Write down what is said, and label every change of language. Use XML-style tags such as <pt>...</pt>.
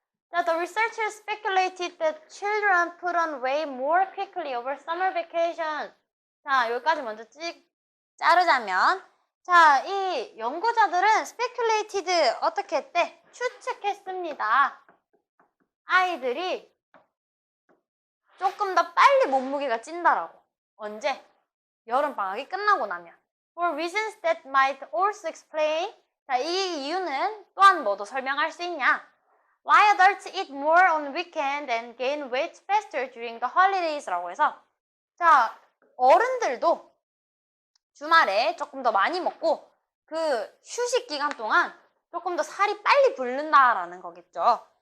<en>자, the researchers speculated that children put on weight more quickly over summer vacation.</en> <ko>자, 여기까지 먼저 자르자면 자, 이 연구자들은 speculated 어떻게 했대? 추측했습니다. 아이들이 조금 더 빨리 몸무게가 찐다라고. 언제? 여름방학이 끝나고 나면.</ko> <en>For reasons that might also explain.</en> <ko>자, 이 이유는 또한 뭐도 설명할 수 있냐?</ko> <en>Why adults eat more on weekend and gain weight faster during the holidays</en> <ko>라고 해서 자, 어른들도 주말에 조금 더 많이 먹고 그 휴식 기간 동안 조금 더 살이 빨리 붙는다라는 거겠죠.</ko>